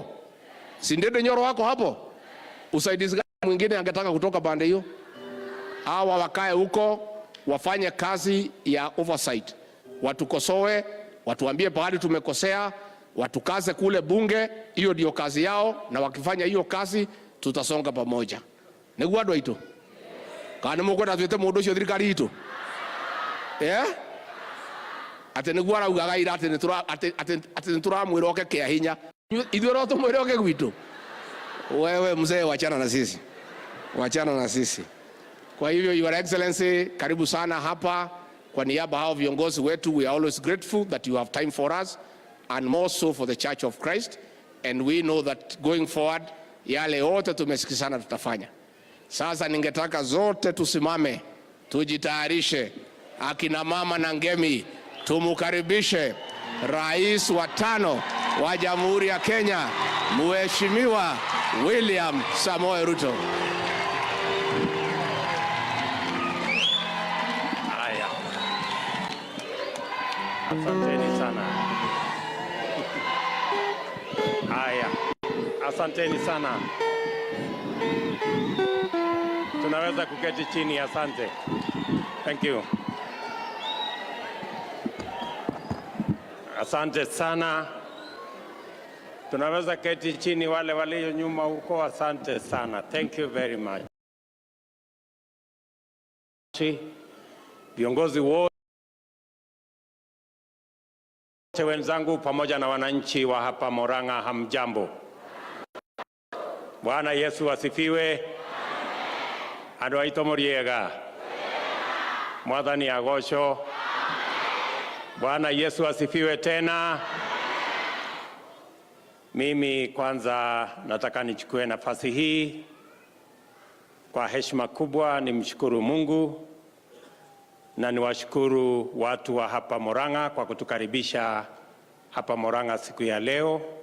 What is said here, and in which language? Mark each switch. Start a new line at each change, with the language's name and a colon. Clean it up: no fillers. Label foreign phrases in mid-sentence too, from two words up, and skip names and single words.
Swahili: Si Ndende Nyoro wako hapo? Usaidizi gani mwingine angetaka kutoka pande hiyo? Hawa wakae huko, wafanye kazi ya oversight. Watukosoe, watuambie pahali tumekosea, watukaze kule bunge, hiyo ndio kazi yao, na wakifanya hiyo kazi tutasonga pamoja.
Kikuyu: Niguo andũ aitũ? Kana mũkwenda tuĩte mũndũ ũcio thirikari itũ? Ati niguo araugaga ira ati nĩtũramwĩra oke kĩa hinya. Ithuĩ no tũmwĩre oke gwitũ?
Swahili: Wewe mzee, wachana na sisi. Wachana na sisi. Kwa hivyo Your Excellency, karibu sana hapa. Kwa niaba hao viongozi wetu,
English: we are always grateful that you have time for us, and more so for the Church of Christ, and we know that going forward
Swahili: yale yote tumesikizana tutafanya. Sasa ningetaka zote tusimame, tujitayarishe, akina mama na ngemi, tumukaribishe Rais wa 5 wa Jamhuri ya Kenya, Mheshimiwa William Samoei Ruto. Haya. Asanteni sana. Haya. Asanteni sana. Tunaweza kuketi chini, asante.
English: Thank you.
Swahili: Asante sana. Tunaweza keti chini, wale walio nyuma huko, asante sana.
English: Thank you very much.
Swahili: Viongozi wote wenzangu pamoja na wananchi wa hapa Murang'a, hamjambo. Bwana Yesu asifiwe.
Kikuyu: Andũ aitũ mũriega. Mwathani agocwo.
Swahili: Bwana Yesu asifiwe tena. Mimi kwanza nataka nichukue nafasi hii kwa heshima kubwa nimshukuru Mungu na niwashukuru watu wa hapa Murang'a kwa kutukaribisha hapa Murang'a siku ya leo.